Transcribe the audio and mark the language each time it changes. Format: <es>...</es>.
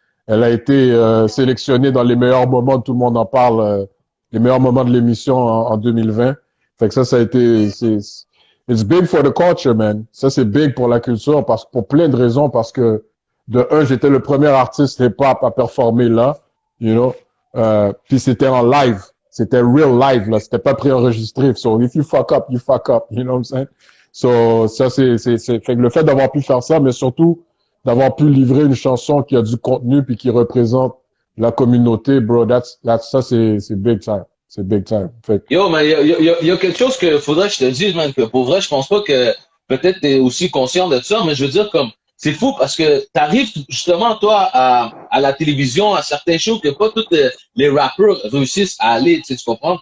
<fr>Elle a été sélectionnée dans les meilleurs moments, tout le monde en parle, les meilleurs moments de l'émission en 2020. Fait que ça a été,</fr> <en>it's big for the culture, man.</en> <fr>Ça, c'est big pour la culture, pour plein de raisons, parce que, de un, j'étais le premier artiste hip-hop à performer là,</fr> <en>you know.</en> <fr>Puis c'était en live. C'était</fr> <en>real live,</en> <fr>là. C'était pas préenregistré.</fr> <en>So, if you fuck up, you know what I'm saying?</en> <fr>So, ça, fait que le fait d'avoir pu faire ça, mais surtout, d'avoir pu livrer une chanson qui a du contenu puis qui représente la communauté, bro, ça, c'est big time. C'est big time. Fait Yo, mais il y a quelque chose que faudrait que je te dise, man, que pour vrai, je pense pas que peut-être t'es aussi conscient de ça, mais je veux dire comme c'est fou parce que t'arrives justement toi à la télévision, à certains shows que pas tous les rappeurs réussissent à aller, tu sais, tu comprends?</fr>